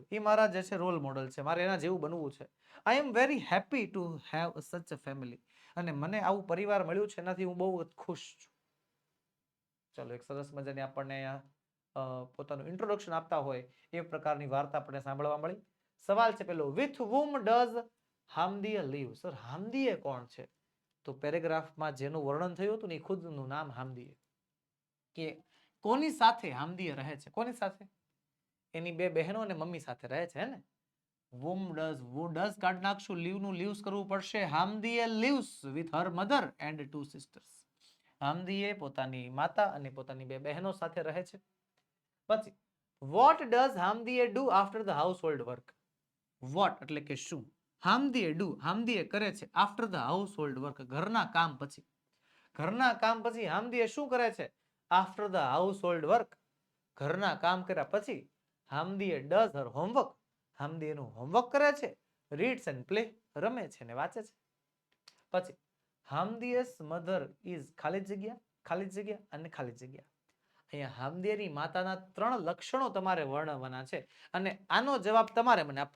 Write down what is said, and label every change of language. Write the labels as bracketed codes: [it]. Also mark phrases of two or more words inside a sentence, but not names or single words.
[gu] એ મારા જે છે [en] role model [gu] છે. મારે એના જેવું બનવું છે. [en] I am very happy to have such a family. [gu] અને મને આવું પરિવાર મળ્યું છે, એનાથી હું બહુ ખુશ છું. ચલો, એક સરસ મજાની આપણને પોતાનું ઇન્ટ્રોડક્શન આપતા હોય એ પ્રકારની વાર્તા આપણને સાંભળવા મળી. સવાલ છે પેલો, [en] વિથ whom does હામદીએ લીવ? [gu] સર, હામદીએ કોણ છે? તો પેરેગ્રાફમાં જેનું વર્ણન થયું હતું ને એ ખુદનું નામ હામદીએ. કે કોની સાથે હામદીએ રહે છે? કોની સાથે? એની 2 બહેનો અને મમ્મી સાથે રહે છે ને. [en] whom does [gu] કાઢ નાખશું, લીવ નું લીવ્સ કરવું પડશે. [en] હામદીએ lives with her mother and 2 sisters. [gu] હામદીએ પોતાની માતા અને પોતાની 2 બહેનો સાથે રહે છે. [en] પછી what does હામદીએ do after the household work? [gu] what એટલે કે શું? હામદીએ do, હામદીએ કરે છે [en] after the household work, [gu] ઘરના કામ પછી. ઘરના કામ પછી હામદીએ શું કરે છે? [en] after the household work, [gu] ઘરના કામ કર્યા પછી હામદીએ [en] does her homework. [gu] હામદી એનું હોમવર્ક કરે છે. [en] reads and play, [gu] રમે છે ને વાંચે છે. પછી [en] હામદીએસ mother is [gu] ખાલી જગ્યા, ખાલી જગ્યા અને ખાલી જગ્યા. અહીંયા હામદીની માતાના 3 લક્ષણો તમારે વર્ણવવાના છે અને આનો જવાબ તમારે મને આપવાનો.